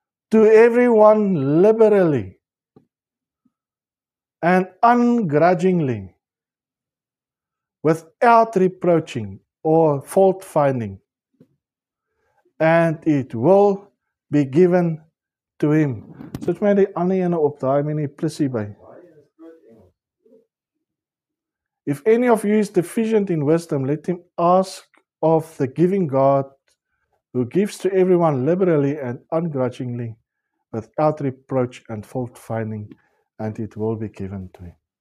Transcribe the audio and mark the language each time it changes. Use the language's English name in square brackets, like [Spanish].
[English] to everyone liberally and ungrudgingly, without reproaching or fault finding, and it will be given to him. [Afrikaans] Sit my die ander ene op, daai met die plussie by. [English] If any of you is deficient in wisdom, let him ask of the giving God who gives to everyone liberally and ungrudgingly, without reproach and fault finding, and it will be given to him.